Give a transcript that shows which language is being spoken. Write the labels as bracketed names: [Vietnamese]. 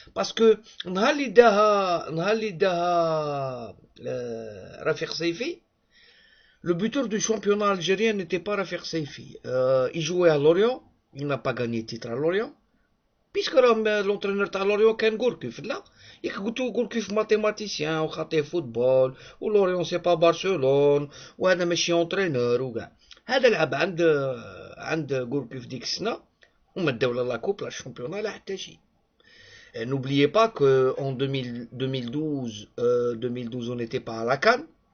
[Arabic] باسكو نهار اللي داها رفيق سيفي. [French] Le buteur du championnat algérien n'était pas Rafik Saifi. Il jouait à Lorient. Il n'a pas gagné le titre à Lorient. Puisque l'entraîneur de Lorient كان Gourcuff là. Il a dit Gourcuff mathématicien ou [Arabic] خاطي [French] football ou Lorient c'est pas Barcelone [Arabic] وهذا ماشي [French] entraîneur [Arabic] وكاع. هذا لعب عند Gourcuff ديك السنة وما داو لا كوب لا الشامبيونات لا حتى شي. [French] N'oubliez pas que en 2012 on n'était pas à la CAN.